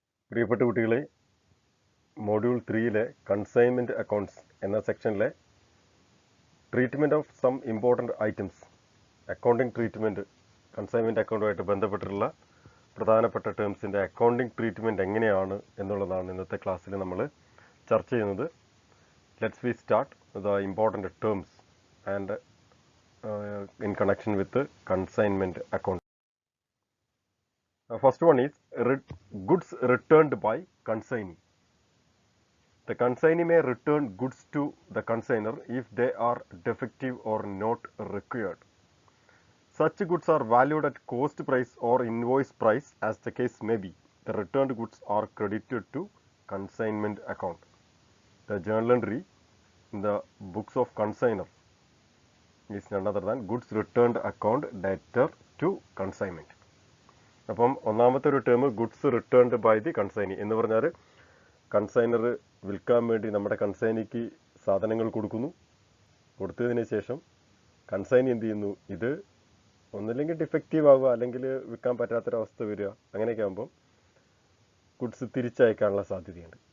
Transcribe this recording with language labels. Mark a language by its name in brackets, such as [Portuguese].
[Malayalam] പ്രിയപ്പെട്ട കുട്ടികളെ, module 3-ലെ consignment accounts എന്ന സെക്ഷനിലെ treatment of some important items, accounting treatment, consignment അക്കൗണ്ടുമായിട്ട് ബന്ധപ്പെട്ടിട്ടുള്ള പ്രധാനപ്പെട്ട ടേംസിൻ്റെ അക്കൗണ്ടിംഗ് ട്രീറ്റ്മെൻറ്റ് എങ്ങനെയാണ് എന്നുള്ളതാണ് ഇന്നത്തെ ക്ലാസ്സിൽ നമ്മൾ ചർച്ച ചെയ്യുന്നത്. [English] Let's we start the important terms and in connection with the consignment account. First one is goods returned by consignee. The consignee may return goods to the consignor if they are defective or not required. Such goods are valued at cost price or invoice price as the case may be. The returned goods are credited to consignment account. The journal entry in the books of consignor is none other than goods returned account debtor to consignment. [Malayalam] അപ്പം ഒന്നാമത്തെ ഒരു term goods returned by the consignee എന്ന് പറഞ്ഞാൽ consignor വിൽക്കാൻ വേണ്ടി നമ്മുടെ കൺസൈനിക്ക് സാധനങ്ങൾ കൊടുക്കുന്നു. കൊടുത്തതിന് ശേഷം കൺസൈനി എന്ത് ചെയ്യുന്നു, ഇത് ഒന്നില്ലെങ്കിൽ ഡിഫക്റ്റീവ് ആവുക അല്ലെങ്കിൽ വിൽക്കാൻ പറ്റാത്തൊരവസ്ഥ വരിക, അങ്ങനെയൊക്കെ ആകുമ്പം ഗുഡ്സ് തിരിച്ചയക്കാനുള്ള സാധ്യതയുണ്ട്.